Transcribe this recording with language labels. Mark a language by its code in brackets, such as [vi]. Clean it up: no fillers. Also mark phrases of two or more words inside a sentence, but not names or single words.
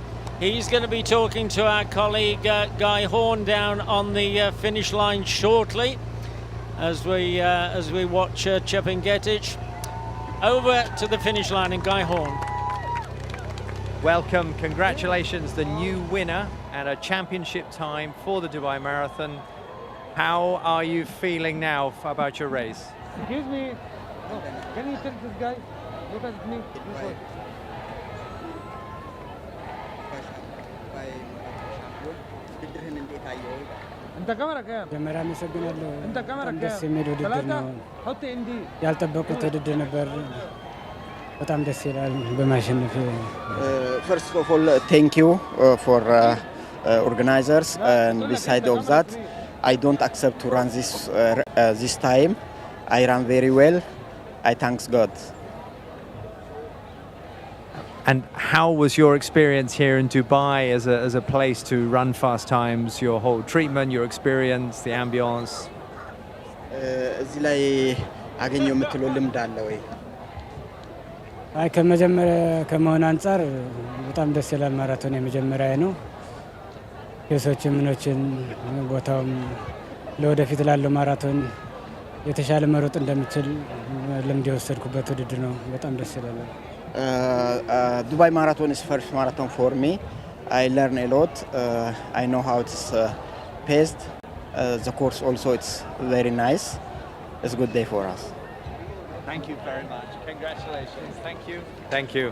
[en] He's going to be talking to our colleague Guy Horn down on the finish line shortly, as we watch Chepngetich over to the finish line, and Guy Horn. Welcome, congratulations, the new winner and a championship time for the Dubai Marathon. How are you feeling now about your race? Excuse me, can you tell this guy? Look at me. [ar] انت كاميرا كام؟ [am] መጀመሪያ አመሰግናለሁ። [ar] انت كاميرا [am] ደስ [ar] كام؟ [am] የሚል ውድድር ነው። [ar] حط اندي [am] ያልጠበቁት ውድድር ነበር። በጣም ደስ ይላል በማሸነፍ። [en] First of all, thank you for organizers, and beside of that, I don't accept to run this time. I ran very well. I thanks God. And how was your experience here in Dubai as a place to run fast times? Your whole treatment, your experience, the ambience? [am] እዚህ ላይ አገኘው የምትለው ልምድ አለ ወይ? አይ ከመጀመሪያ ከመሆን አንጻር በጣም ደስ ይላል። ማራቶን የመጀመሪያ ነው። የሰዎችን ምኖችን ቦታውም ለወደፊት ላለው ማራቶን የተሻለ መሮጥ እንደምችል ልምድ የወሰድኩበት ውድድር ነው። በጣም ደስ ይላል። [en] Dubai Marathon is first marathon for me. I learn a lot. I know how it's paced. The course also, it's very nice. It's a good day for us. Thank you very much. Congratulations. Thank you. Thank you.